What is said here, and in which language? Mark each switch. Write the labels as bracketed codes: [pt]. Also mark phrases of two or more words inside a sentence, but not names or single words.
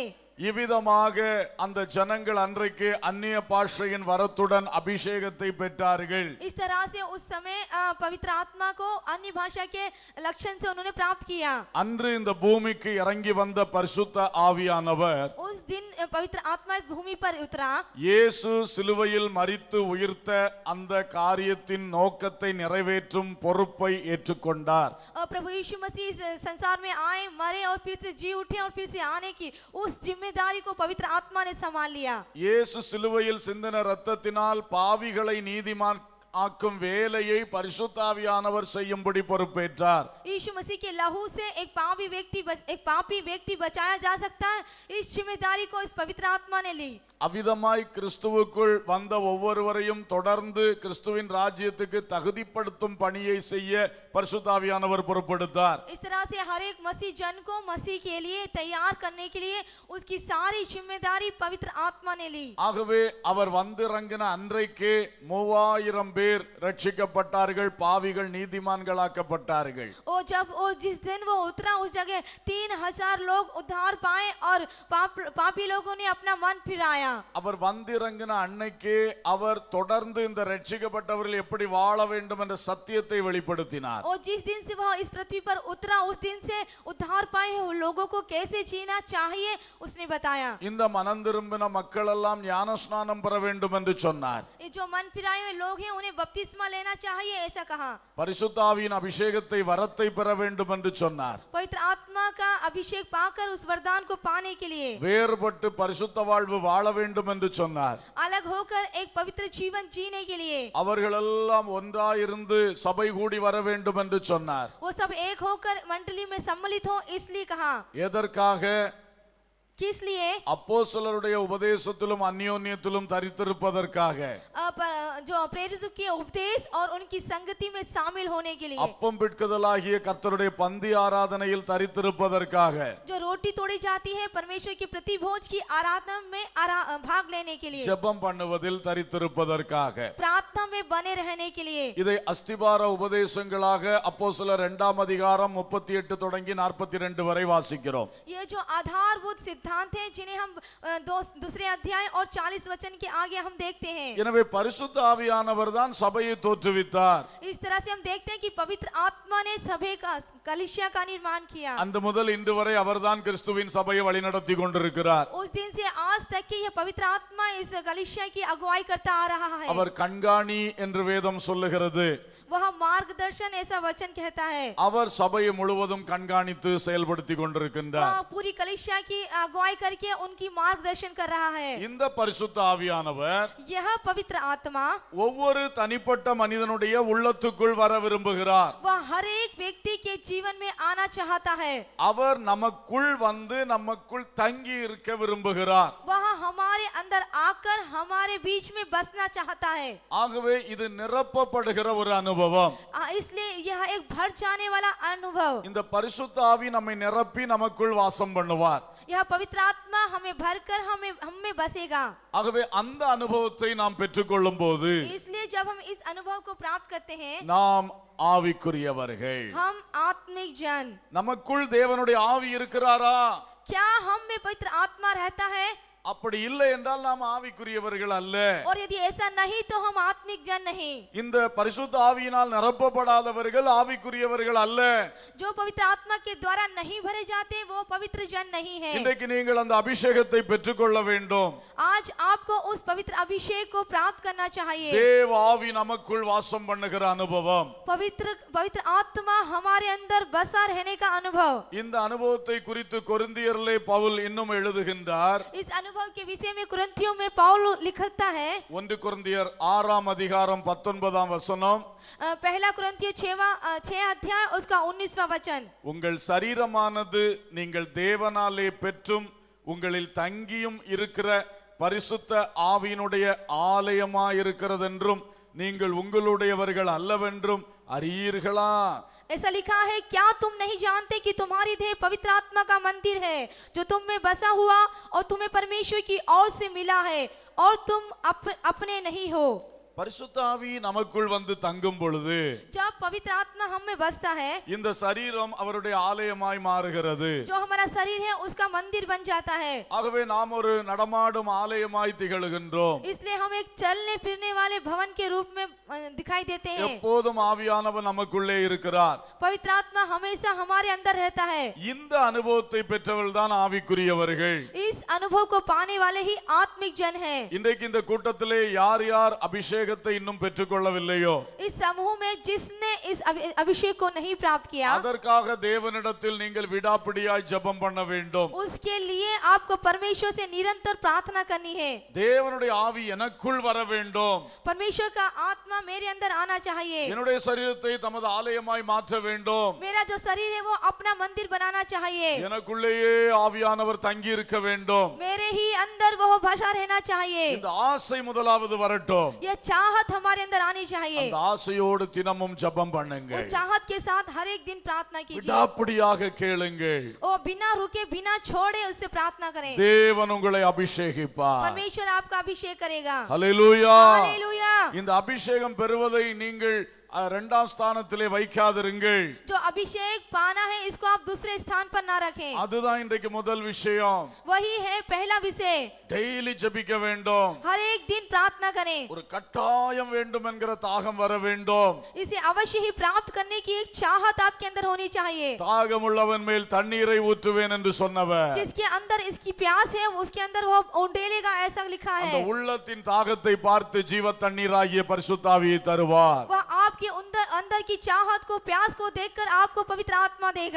[ta] இவ்விதமாக அந்த ஜனங்கள் அன்றைக்கு அந்நிய பாஷையின் வரத்துடன் அபிஷேகத்தை பெற்றார்கள். [hi] इस तरह से उस समय पवित्र आत्मा को अन्य भाषा के लक्षण से उन्होंने प्राप्त किया. [ta] அன்று இந்த பூமிக்கு இறங்கி வந்த பரிசுத்த ஆவியானவர் [hi] उस दिन पवित्र आत्मा इस भूमि पर उतरा. [ta] இயேசு சிலுவையில் மரித்து உயிர்த்த அந்த காரியத்தின் நோக்கத்தை நிறைவேற்றும் பொறுப்பை ஏற்றுக்கொண்டார். [hi] प्रभु यीशु मसीह इस संसार में आए, मरे और फिर से जी उठे और फिर से आने की उस जिम्मेदारी को पवित्र आत्मा ने संभाल लिया. [ta] இயேசு சிலுவையில் சிந்தின இரத்தத்தினால் பாவிகளை நீதிமான் ஆக்கும் வேலையை பரிசுத்த ஆவியானவர் செய்யும்படி பொறுப்பேற்றார். [hi] यीशु मसीह के लहू से एक पापी व्यक्ति बचाया जा सकता है, इस जिम्मेदारी को इस पवित्र आत्मा ने ली. [ta] அவ்விதமாய் கிறிஸ்துவுக்குள் வந்த ஒவ்வொருவரையும் தொடர்ந்து கிறிஸ்துவின் ராஜ்யத்துக்கு தகுதிப்படுத்தும் பணியை செய்ய பரிசுத்த ஆவியானவர் பொறுப்பெடுத்தார். [hi] इस तरह से हर एक मसीह जन को मसीह के लिए तैयार करने के लिए उसकी सारी जिम्मेदारी पवित्र आत्मा ने ली. [ta] ஆகவே அவர் வந்திறங்கின அன்றைக்கே 3000 பேர் ரட்சிக்கப்பட்டார்கள், பாவிகள் நீதிமான்களாக்கப்பட்டார்கள். [hi] और जब जिस दिन वो उतरा उस जगह 3000 लोग उद्धार पाए और पापी लोगों ने अपना मन फिराया. [ta] அவர் வந்திறங்கின அன்னைக்கே அவர் தொடர்ந்து இந்த ரட்சிக்கப்பட்டவர்கள் எப்படி வாழ வேண்டும் என்ற சத்தியத்தை வெளிப்படுத்தினார். [hi] और जिस दिन से वह इस पृथ्वी पर उतरा उस दिन से उद्धार पाए हुए लोगों को कैसे जीना चाहिए उसने बताया. [ta] இந்த மனம் திரும்பின மக்கள் எல்லாம் ஞானஸ்நானம் பெற வேண்டும் என்று சொன்னார். [hi] ये जो मन फिराए हुए लोग हैं उन्हें बपतिस्मा लेना चाहिए ऐसा कहा. [ta] பரிசுத்த ஆவியின் அபிஷேகத்தை வரத்தை பெற வேண்டும் என்று சொன்னார். [hi] पवित्र आत्मा का अभिषेक पाकर उस वरदान को पाने के लिए [ta] வேறுபட்டு பரிசுத்த வாழ்வு வாழ வேண்டும் என்று சொன்னார். [hi] अलग होकर एक पवित्र जीवन जीने के लिए [ta] அவர்கள் எல்லாம் ஒன்றாயிருந்து சபை கூடி வர வேண்டும் என்று சொன்னார். [hi] वो सब एक होकर मंडली में सम्मिलित हो इसलिए कहा. [ta] எதற்காக? [hi] किस लिए? [ta] அப்போஸ்தலருடைய உபதேசத்திலும் அந்யோன்யத்திலும் தரித்திருப்பதற்காக, [hi] जो प्रेरितों के उपदेश और उनकी संगति में शामिल होने के लिए, [ta] அப்பம் பிட்குதலாகிய கர்த்தருடைய பந்தி ஆராதனையில் தரித்திருப்பதற்காக, [hi] जो रोटी तोड़ी जाती है परमेश्वर की प्रतिभोज की आराधना में भाग लेने के लिए, [ta] ஜெபம் பண்ணுவதில் தரித்திருப்பதற்காக, [hi] प्रार्थना में बने रहने के लिए. [ta] இதை அஸ்திபார உபதேசங்களாக அப்போஸ்தலர் 2ஆம் அதிகாரம் 38 தொடங்கி 42 வரை வாசிக்கிறோம். [hi] ये जो आधारभूत सिद्धांत हैं जिन्हें हम दूसरे अध्याय और 40 वचन के आगे हम देखते हैं. [ta] எனவே பரிசுத்த ஆவியானவர் தான் சபையை தோற்றுவித்தார். [hi] इस तरह से हम देखते हैं कि पवित्र आत्मा ने सभा का कलीसिया का निर्माण किया. [ta] அன்று முதல் இன்று வரை அவர்தான் கிறிஸ்துவின் சபையை வழிநடத்தி கொண்டிருக்கிறார். [hi] उस दिन से आज तक की यह पवित्र आत्मा इस कलीसिया की अगुवाई करता आ रहा है. [ta] அவர் கண்காணி என்று வேதம் சொல்லுகிறது. [hi] वह मार्गदर्शन ऐसा वचन कहता है. [ta] அவர் சபையை முழுவதும் கண்காணித்து செயல்படுத்தி கொண்டிருக்கின்றார். [hi] वह पूरी कलीसिया की अगुवाई करके उनकी मार्गदर्शन कर रहा है. [ta] இந்த பரிசுத்த ஆவியானவர் [hi] यह पवित्र आत्मा [ta] ஒவ்வொரு தனிப்பட்ட மனிதனுடைய உள்ளத்துக்குள் வர விரும்புகிறார். [hi] वह हर एक व्यक्ति के जीवन में आना चाहता है. [ta] அவர் நமக்குள் வந்து நமக்குள் தங்கி இருக்க விரும்புகிறார். [hi] वह हमारे अंदर आकर हमारे बीच में बसना चाहता है. [ta] ஆகவே இது நிரப்பப்படுகிற ஒரு அனுபவம். [hi] इसलिए यह एक भर जाने वाला अनुभव. [ta] இந்த பரிசுத்த ஆவி நம்மை நிரப்பி நமக்குள் வாசம் பண்ணுவார். [hi] यह पवित्र आत्मा हमें भरकर हम में बसेगा. [ta] ஆகவே அந்த அனுபவத்தை நாம் பெற்றுக்கொள்ளும் போது [hi] इसलिए जब हम इस अनुभव को प्राप्त करते हैं [ta] நாம் ஆவிக்குரியவர்கள். [hi] हम आत्मिक जन. [ta] நமக்குள் தேவனுடைய ஆவி இருக்கிறாரா? [hi] क्या हम में पवित्र आत्मा रहता है? [ta] அப்படி இல்லை என்றால் நாம் ஆவிக்குரியவர்கள் அல்ல. [hi] और यदि ऐसा नहीं तो हम आत्मिक जन नहीं. [ta] இந்த பரிசுத்த ஆவியினால் நிரப்பப்படாதவர்கள் ஆவிக்குரியவர்கள் அல்ல. [hi] जो पवित्र आत्मा के द्वारा नहीं भरे जाते वो पवित्र जन नहीं है. [ta] இன்றைக்கு நீங்கள் அந்த அபிஷேகத்தை பெற்றுக்கொள்ள வேண்டும். [hi] आज आपको उस पवित्र अभिषेक को प्राप्त करना चाहिए. [ta] தேவ ஆவி நமக்குள் வாசம் பண்ணுகிற அனுபவம். [hi] पवित्र आत्मा हमारे अंदर बसा रहने का अनुभव. [ta] இந்த அனுபவத்தை குறித்து கொரிந்தியரிலே பவுல் இன்னும் எழுதுகின்றார். [hi] इस अनुभव के विषय में कुरिन्थियों में पौल लिखता है. [ta] 1 கொரிந்தியர் 6ஆம் அதிகாரம் 19ஆம் வசனம். [hi] पहला कुरिन्थियों 6 अध्याय उसका 19वां वचन. [ta] உங்கள் சரீரமானது நீங்கள் தேவனாலே பெற்றும் உங்களில் தங்கியும் இருக்கிற பரிசுத்த ஆவியினுடைய ஆலயமாயிருக்கிறதென்றும் நீங்கள் உங்களுடையவர்கள் அல்லவென்றும் அறியீர்களா? [hi] ऐसा लिखा है, क्या तुम नहीं जानते कि तुम्हारी देह पवित्र आत्मा का मंदिर है जो तुम में बसा हुआ और तुम्हें परमेश्वर की ओर से मिला है और तुम अपने नहीं हो. [ta] பரிசுத்த ஆவி நமக்குள் வந்து தங்கும் பொழுது [hi] जब पवित्र आत्मा हम में बसता है [ta] இந்த சரீரம் அவருடைய ஆலயமாய் மாறுகிறது. [hi] जो हमारा शरीर है उसका मंदिर बन जाता है. [ta] ஆகவே நாம் ஒரு நடமாடும் ஆலயமாய் திகழ்கின்றோம். [hi] इसलिए हम एक चलने फिरने वाले भवन के रूप में दिखाई देते हैं. [ta] எப்போதும் ஆவியானவர் நமக்குள்ளே இருக்கிறார். [hi] पवित्र आत्मा हमेशा हमारे अंदर रहता है. [ta] இந்த அனுபவத்தை பெற்றவர்கள் தான் ஆவிக்குரியவர்கள். [hi] इस अनुभव को पाने वाले ही आत्मिक जन हैं. [ta] இன்றைக்கு இந்த கூட்டத்திலே யார் யார் அபிஷேகத்தை இன்னும் பெற்றுக்கொள்ளவில்லையோ [hi] इस समूह में जिसने इस अभिषेक को नहीं प्राप्त किया [ta] அதற்காக தேவனிடத்தில் நீங்கள் விடாப்பிடியாய் ஜெபம் பண்ண வேண்டும். [hi] उसके लिए आपको परमेश्वर से निरंतर प्रार्थना करनी है. [ta] தேவனுடைய ஆவி எனக்குள் வர வேண்டும். [hi] परमेश्वर का आत्मा मेरे अंदर आना चाहिए. [ta] என்னுடைய சரீரத்தை தமது ஆலயமாய் மாற்ற வேண்டும். [hi] मेरा जो शरीर है वो अपना मंदिर बनाना चाहिए. [ta] எனக்குள்ளேயே ஆவியானவர் தங்கி இருக்க வேண்டும். [hi] मेरे ही अंदर वो भाषा रहना चाहिए। [ta] இந்த ஆசை முதலாவது வரட்டும். [hi] यह चाहत हमारे अंदर आनी चाहिए। [ta] அந்த ஆசையோடு தினமும் ஜெபம் பண்ணுங்க. [hi] उस चाहत के साथ हर एक दिन प्रार्थना कीजिए। [ta] விடாப்பிடியாக கேளுங்கள். [hi] और बिना रुके बिना छोड़े उससे प्रार्थना करें। [ta] தேவன் உங்களை அபிஷேகிப்பார். [hi] परमेश्वर आपका अभिषेक करेगा। [ta] ஹல்லேலூயா. [hi] हालेलुया। [ta] இந்த அபிஷேகம் பெறுவதை நீங்கள் இரண்டாம் ஸ்தானத்திலே வைக்காதிருங்கள். [hi] जो अभिषेक पाना है इसको आप दूसरे स्थान पर ना रखें। [ta] அதுதான் இன்றைக்கு முதல் விஷயம். [hi] वही है पहला विषय। [ta] டெய்லி ஜெபிக்க வேண்டும். [hi] हर एक दिन प्रार्थना करें। [ta] ஒரு கட்டாயம் வேண்டும் என்கிற தாகம் வர வேண்டும். [hi] इसे अवश्य ही प्राप्त करने की एक चाहत आपके अंदर होनी चाहिए। [ta] தாகம் உள்ளவன் மேல் தண்ணீரை ஊற்றுவேன் என்று சொன்னவர், [hi] जिसके अंदर इसकी प्यास है उसके अंदर वो उंडेलेगा, ऐसा लिखा [ta] அந்த [hi] है। [ta] உள்ளத்தின் தாகத்தை பார்த்து ஜீவ தண்ணீராகிய பரிசுத்த ஆவியை தருவார். [hi] वह आपके अंदर की चाहत को प्यास को देखकर आपको पवित्र आत्मा देगा।